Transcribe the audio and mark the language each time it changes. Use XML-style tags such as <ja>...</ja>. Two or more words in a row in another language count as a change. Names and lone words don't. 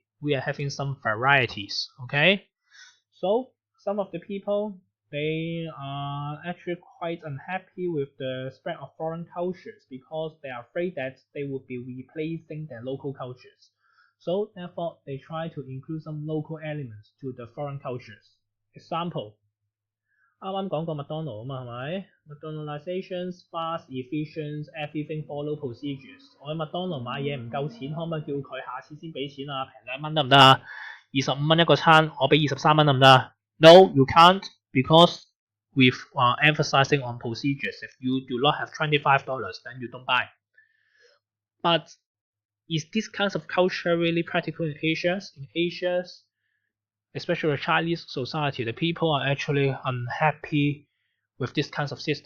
<en>We are having some varieties. Okay, so some of the people they are actually quite unhappy with the spread of foreign cultures because they are afraid that they will be replacing their local cultures. So therefore, they try to include some local elements to the foreign cultures. Example，</en> <yue>啱啱講過麥當勞啊嘛，係咪 ？</yue> <en>McDonaldizations, fast, efficient, everything follow procedures。</en> <yue>我喺麥當勞買嘢唔夠錢，可唔可以叫佢下次先俾錢啊？平2蚊得唔得啊？25蚊一個餐，我俾23蚊得唔得啊 ？</yue> <en>No, you can't because with emphasizing on procedures. If you do not have $25, then you don't buy. But is this kind of culture really practical in Asia? In Asia, especially the Chinese society, the people are actually unhappy with this kind of system.</en>